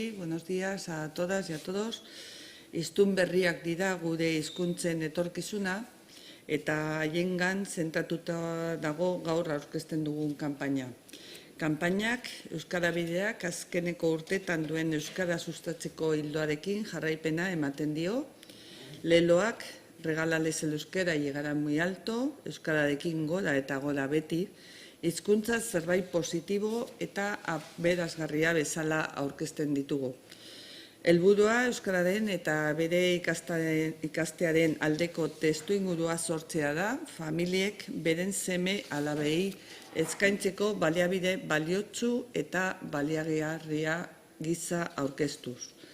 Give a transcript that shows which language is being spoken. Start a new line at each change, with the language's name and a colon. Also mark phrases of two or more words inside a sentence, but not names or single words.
Spanish: Buenos días a todas y a todos.
Basque: Hiztun berriak dira gure hizkuntzen etorkizuna eta haiengan zentratuta dago gaur aurkezten dugun kanpaina. Kanpainak Euskara Bideak azkeneko urtetan duen euskara sustatzeko ildoarekin jarraipena ematen dio. Leloak
Spanish: Regálales el euskera y llegarán muy alto,
Basque: euskararekin gora eta gora beti, hizkuntza zerbait positibo eta aberasgarria bezala aurkezten ditugu. Helburua euskararen eta bere ikastearen aldeko testuingurua sortzea da, familiek beren seme alabei eskaintzeko baliabide baliotsu eta baliagarria gisa aurkeztuz.